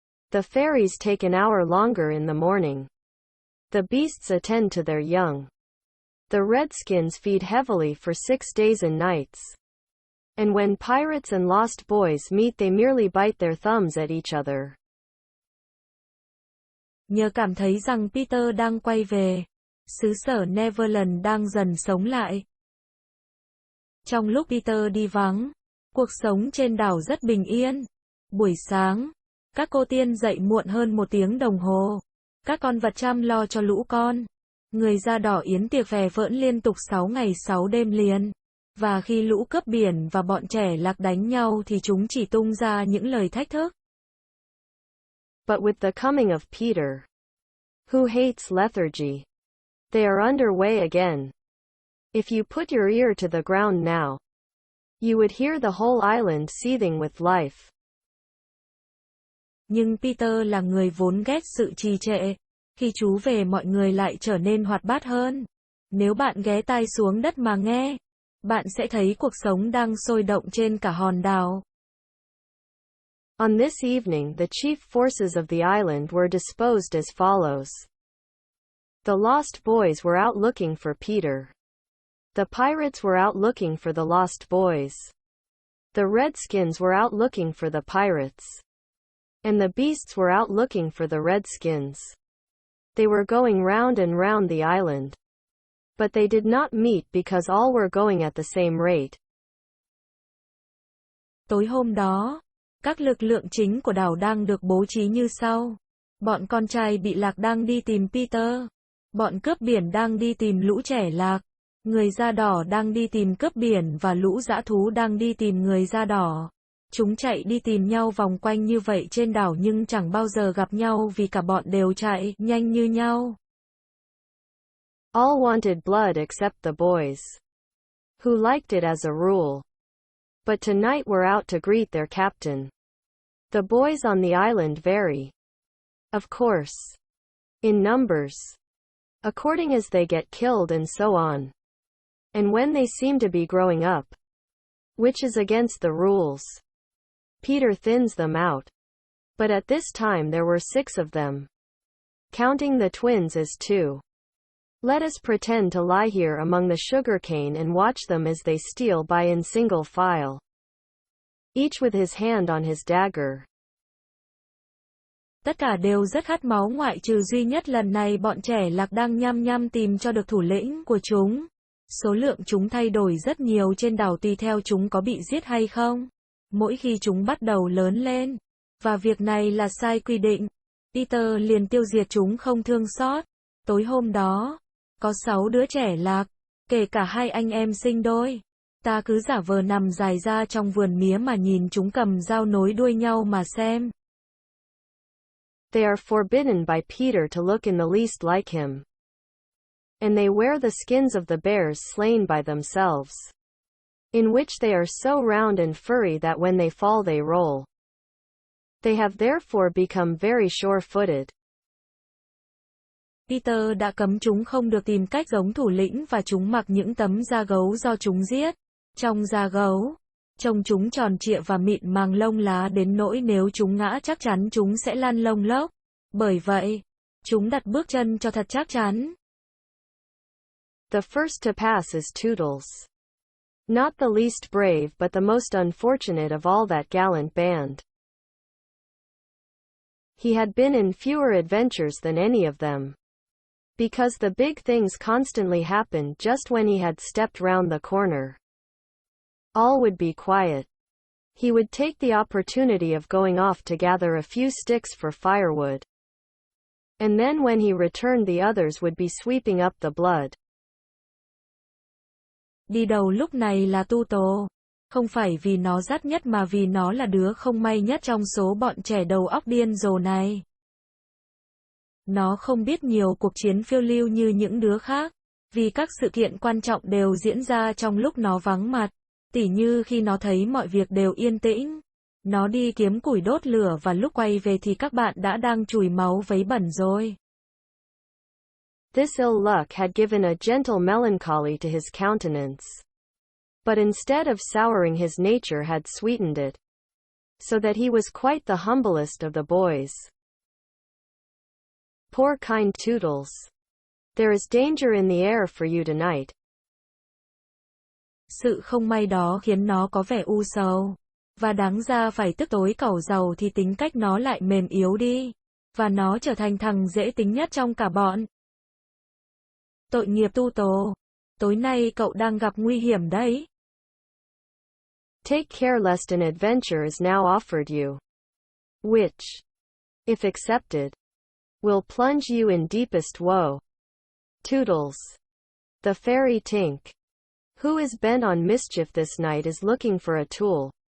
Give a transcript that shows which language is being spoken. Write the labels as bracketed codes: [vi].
[en] The fairies take an hour longer in the morning. The beasts attend to their young. The redskins feed heavily for 6 days and nights. And when pirates and lost boys meet, they merely bite their thumbs at each other. [vi] Nhờ cảm thấy rằng Peter đang quay về, xứ sở Neverland đang dần sống lại. Trong lúc Peter đi vắng, cuộc sống trên đảo rất bình yên. Buổi sáng, các cô tiên dậy muộn hơn 1 tiếng đồng hồ. Các con vật chăm lo cho lũ con. Người da đỏ yến tiệc phè phỡn liên tục 6 ngày 6 đêm liền. Và khi lũ cướp biển và bọn trẻ lạc đánh nhau thì chúng chỉ tung ra những lời thách thức. [en] But with the coming of Peter, who hates lethargy, they are underway again. If you put your ear to the ground now, you would hear the whole island seething with life. [vi] Nhưng Peter là người vốn ghét sự trì trệ. Khi chú về mọi người lại trở nên hoạt bát hơn. Nếu bạn ghé tai xuống đất mà nghe, bạn sẽ thấy cuộc sống đang sôi động trên cả hòn đảo. [en] On this evening, the chief forces of the island were disposed as follows. The lost boys were out looking for Peter. The pirates were out looking for the lost boys. The redskins were out looking for the pirates. And the beasts were out looking for the redskins. They were going round and round the island. But they did not meet because all were going at the same rate. [vi] Tối hôm đó, các lực lượng chính của đảo đang được bố trí như sau. Bọn con trai bị lạc đang đi tìm Peter. Bọn cướp biển đang đi tìm lũ trẻ lạc. Người da đỏ đang đi tìm cướp biển và lũ dã thú đang đi tìm người da đỏ. Chúng chạy đi tìm nhau vòng quanh như vậy trên đảo nhưng chẳng bao giờ gặp nhau vì cả bọn đều chạy nhanh như nhau. [en] All wanted blood except the boys, who liked it as a rule. But tonight were out to greet their captain. The boys on the island vary, of course, in numbers, according as they get killed and so on. And when they seem to be growing up, which is against the rules, Peter thins them out. But at this time there were 6 of them, counting the twins as 2. Let us pretend to lie here among the sugarcane and watch them as they steal by in single file, each with his hand on his dagger. [vi] Tất cả đều rất khát máu ngoại trừ duy nhất lần này bọn trẻ lạc đang nhăm nhăm tìm cho được thủ lĩnh của chúng. Số lượng chúng thay đổi rất nhiều trên đảo tùy theo chúng có bị giết hay không. Mỗi khi chúng bắt đầu lớn lên, và việc này là sai quy định, Peter liền tiêu diệt chúng không thương xót. Tối hôm đó, có 6 đứa trẻ lạc, kể cả 2 anh em sinh đôi. Ta cứ giả vờ nằm dài ra trong vườn mía mà nhìn chúng cầm dao nối đuôi nhau mà xem. [en] They are forbidden by Peter to look in the least like him. And they wear the skins of the bears slain by themselves, in which they are so round and furry that when they fall they roll. They have therefore become very sure-footed. [vi] Peter đã cấm chúng không được tìm cách giống thủ lĩnh và chúng mặc những tấm da gấu do chúng giết. Trong da gấu, trông chúng tròn trịa và mịn màng lông lá đến nỗi nếu chúng ngã chắc chắn chúng sẽ lăn lông lốc. Bởi vậy, chúng đặt bước chân cho thật chắc chắn. [en] The first to pass is Toodles. Not the least brave but the most unfortunate of all that gallant band. He had been in fewer adventures than any of them, because the big things constantly happened just when he had stepped round the corner. All would be quiet. He would take the opportunity of going off to gather a few sticks for firewood. And then when he returned the others would be sweeping up the blood. [vi] Đi đầu lúc này là Tu Tố. Không phải vì nó dắt nhất mà vì nó là đứa không may nhất trong số bọn trẻ đầu óc điên rồ này. Nó không biết nhiều cuộc chiến phiêu lưu như những đứa khác, vì các sự kiện quan trọng đều diễn ra trong lúc nó vắng mặt, tỉ như khi nó thấy mọi việc đều yên tĩnh. Nó đi kiếm củi đốt lửa và lúc quay về thì các bạn đã đang chùi máu vấy bẩn rồi. [en] This ill luck had given a gentle melancholy to his countenance. But instead of souring his nature had sweetened it. So that he was quite the humblest of the boys. Poor kind Toodles. There is danger in the air for you tonight. [vi] Sự không may đó khiến nó có vẻ u sầu. Và đáng ra phải tức tối cẩu giàu thì tính cách nó lại mềm yếu đi. Và nó trở thành thằng dễ tính nhất trong cả bọn. Tội nghiệp Tu Tồ. Tối nay cậu đang gặp nguy hiểm đấy. [en] Take care lest an adventure is now offered you. Which, if accepted, will plunge you in deepest woe. Toodles. The fairy Tink, who is bent on mischief this night is looking for a tool.